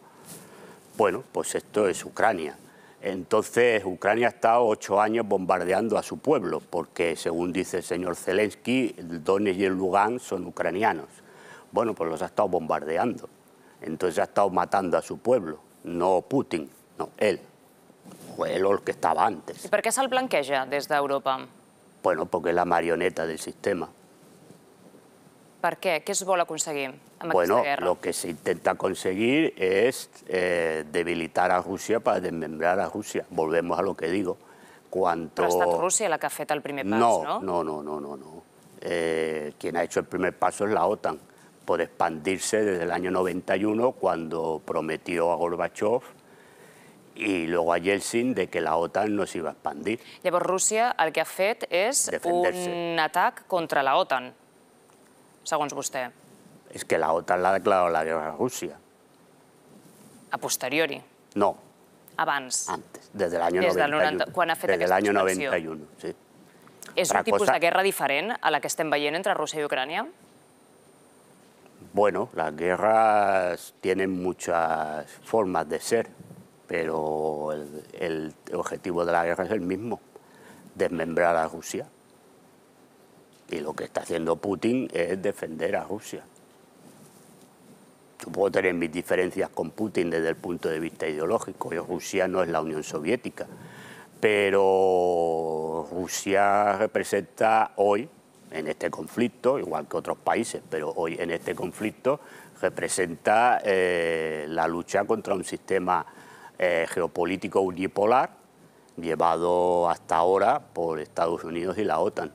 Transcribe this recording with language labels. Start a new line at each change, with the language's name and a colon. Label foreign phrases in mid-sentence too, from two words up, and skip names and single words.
Spanish: Bueno, pues esto es Ucrania. Entonces, Ucrania ha estado 8 años bombardeando a su pueblo, porque, según dice el señor Zelensky, el Donetsk y el Lugansk son ucranianos. Bueno, pues los ha estado bombardeando. Entonces ha estado matando a su pueblo, no Putin, no, él. Fue él el que estaba antes.
Catalan: I per què se'l blanqueja des d'Europa?
Spanish: Bueno, porque es la marioneta del sistema.
Catalan: Per què? Què es vol aconseguir amb aquesta guerra?
Spanish: Lo que se intenta conseguir es debilitar a Rusia para desmembrar a Rusia. Volvemos a lo que digo.
Catalan: Però ha estat Rússia la que ha fet el primer pas, no?
Spanish: No. Quien ha hecho el primer paso es la OTAN, por expandirse desde el año 91, cuando prometió a Gorbachev y luego a Yeltsin de que la OTAN no se iba a expandir.
Catalan: Llavors Rússia el que ha fet és un atac contra la OTAN, segons vostè.
Spanish: Es que la OTAN le ha declarado la guerra a Rusia.
Catalan: A posteriori?
Spanish: No.
Catalan: Abans?
Spanish: Antes, desde el año 91.
Catalan: Quan ha fet aquesta expansió?
Spanish: Desde el año 91, sí.
Catalan: És un tipus de guerra diferent a la que estem veient entre Rússia i Ucrània?
Spanish: Bueno, las guerras tienen muchas formas de ser, pero el objetivo de la guerra es el mismo, desmembrar a Rusia. Y lo que está haciendo Putin es defender a Rusia. Yo puedo tener mis diferencias con Putin desde el punto de vista ideológico, y Rusia no es la Unión Soviética, pero Rusia representa hoy, en este conflicto, igual que otros países, pero hoy en este conflicto representa la lucha contra un sistema geopolítico unipolar llevado hasta ahora por Estados Unidos y la OTAN.